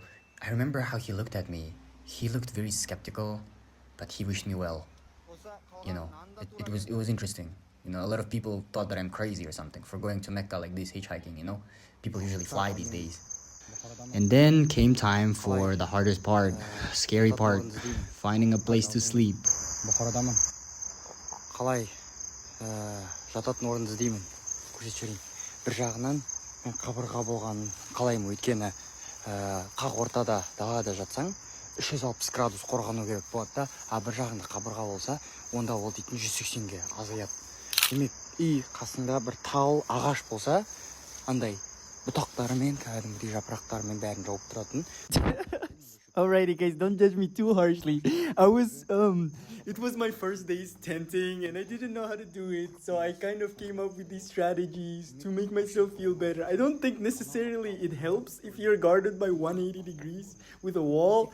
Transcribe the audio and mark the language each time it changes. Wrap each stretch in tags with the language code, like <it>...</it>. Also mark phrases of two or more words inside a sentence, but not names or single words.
<en>I remember how he looked at me. He looked very skeptical, but he wished me well. You know, it was interesting. You know, a lot of people thought that I'm crazy or something for going to Mecca like this, hitchhiking, you know? People usually fly these days. And then came time for the hardest part, scary part, finding a place to sleep.</en> <kk>қалай жататын орынды іздеймін, көрсетіп жіберейін. Бір жағынан мен қабырға болғанын қалаймын, өйткені қақ ортада далада жатсаң 360 градус қорғану керек болады да, а бір жағында қабырға болса, онда ол дейтін 180-ге азаяды. Демек, үй қасында бір тау, ағаш болса, андай бұтақтарымен, кәдімгідей жапырақтарымен бәрін жауып тұратын.</kk> <en>Alrighty guys, don't judge me too harshly. It was my first days tenting and I didn't know how to do it. So I kind of came up with these strategies to make myself feel better. I don't think necessarily it helps if you're guarded by 180 degrees with a wall.</en>